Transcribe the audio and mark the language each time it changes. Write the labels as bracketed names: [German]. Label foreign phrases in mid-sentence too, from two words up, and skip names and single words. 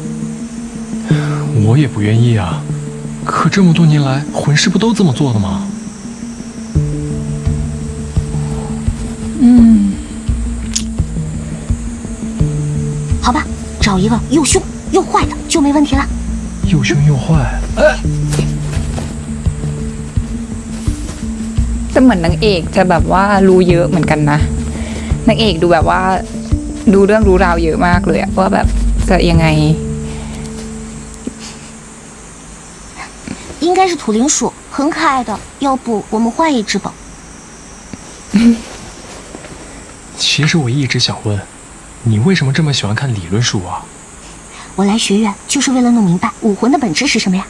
[Chinese] 我也不愿意啊，可这么多年来，魂师不都这么做的吗？好吧，找一个又凶又坏的就没问题了。又凶又坏， [Thai] แต่เหมือนนางเอกจะแบบว่ารู้เยอะเหมือนกันนะนางเอกดูแบบว่ารู้เรื่องรู้ราวเยอะมากเลยอะว่าแบบจะยังไง [Chinese] 应该是土灵鼠，很可爱的。要不我们换一只吧？其实我一直想问，你为什么这么喜欢看理论书啊？我来学院就是为了弄明白武魂的本质是什么呀。